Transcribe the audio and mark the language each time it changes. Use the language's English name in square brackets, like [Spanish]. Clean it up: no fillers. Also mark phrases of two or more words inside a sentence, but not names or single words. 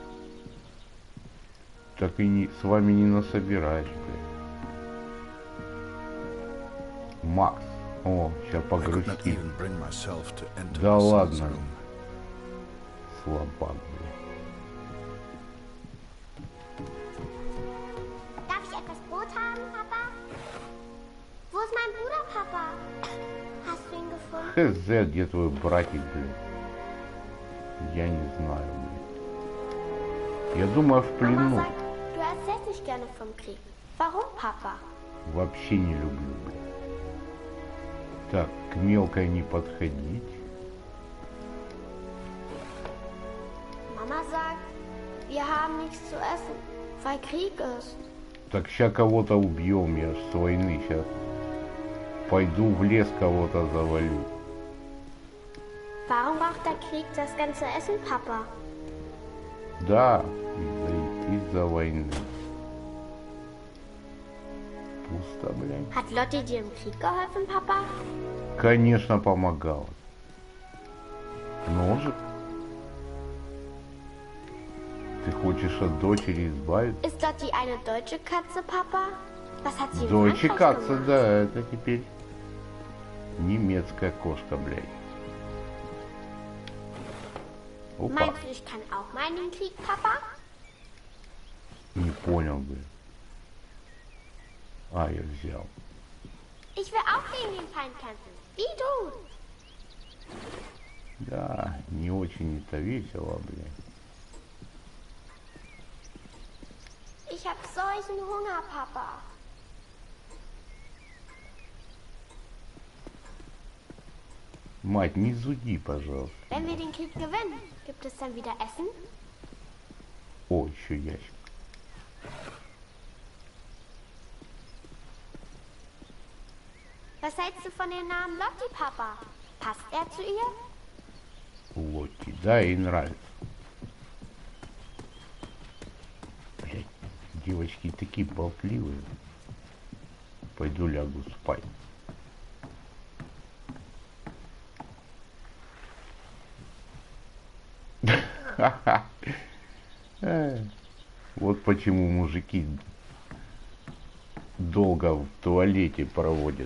[Russian] Так и не, с вами не насобираешь, блядь. Макс. О, сейчас [English] I could not [Russian] погрузки. [English] even bring myself to enter [Russian] Да [English] my son's [Russian] ладно. [English] room. [Russian] Слабак, блядь. [German] Darf ich etwas Brot haben, Papa? Wo ist mein Bruder, Papa? Hast du ihn gefunden? [Russian] Хз, где твой братик, блядь? Я не знаю, блядь. Я думаю, в [German] Mama [Russian] плену. [German] sagt, du erzählst nicht gerne vom Krieg. Warum, Papa? [Russian] Вообще не люблю, блядь. Так, к мелкой не подходить. [German] Mama sagt, wir haben nichts zu essen, weil Krieg ist. [Russian] Так, ща кого-то убьем, я ж с войны сейчас Пойду в лес кого-то завалю. [German] Warum braucht der Krieg das ganze Essen, Papa? [Russian] Да, из-за войны. Пусто, блядь. [German] Hat Lotti dir im Krieg geholfen, Papa? [Russian] Конечно, помогала. Ножик? Ты хочешь от дочери избавиться? [German] Ist Lotti eine deutsche Katze, Papa? Was hat sie in Deutsche Frankreich Katze, gemacht? [Russian] да, это теперь немецкая кошка, блядь. Опа, [German] Meinst du, ich kann auch mal in den Krieg, Papa? [Russian] не понял, блядь. А, я взял. [German] Ich will auch gegen den Feind kämpfen. Wie du. [Russian] Да, не очень это весело, блядь. [German] Ich hab solchen Hunger, Papa. [Russian] Мать, не зуди, пожалуйста. [German] Wenn wir den Krieg gewinnen, gibt es dann wieder Essen? [Russian] О, еще ящик. [German] Was hältst du von dem Namen Lotti, Papa? Passt er zu ihr? [Russian] Лотти, да, ей нравится. Блядь, девочки такие болтливые. Пойду лягу спать. Вот почему мужики долго в туалете проводят.